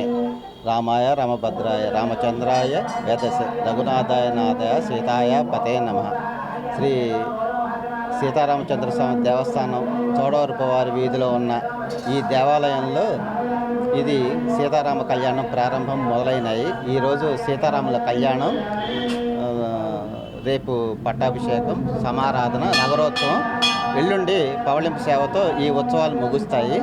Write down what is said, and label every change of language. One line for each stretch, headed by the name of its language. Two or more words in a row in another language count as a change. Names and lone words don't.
Sanskrit: रामाय रामभद्राय रामचंद्राय वेदसे रघुनाथाय नाथाय सीताय पते नमः
Telugu: శ్రీ సీతారామచంద్ర స్వామి దేవస్థానం చోడవరపువారి వీధిలో ఉన్న ఈ దేవాలయంలో ఇది సీతారామ కళ్యాణం ప్రారంభం మొదలైనాయి. ఈరోజు సీతారాముల కళ్యాణం, రేపు పట్టాభిషేకం, సమారాధన, నగరోత్సవం, ఎల్లుండి పవళింపు సేవతో ఈ ఉత్సవాలు ముగుస్తాయి.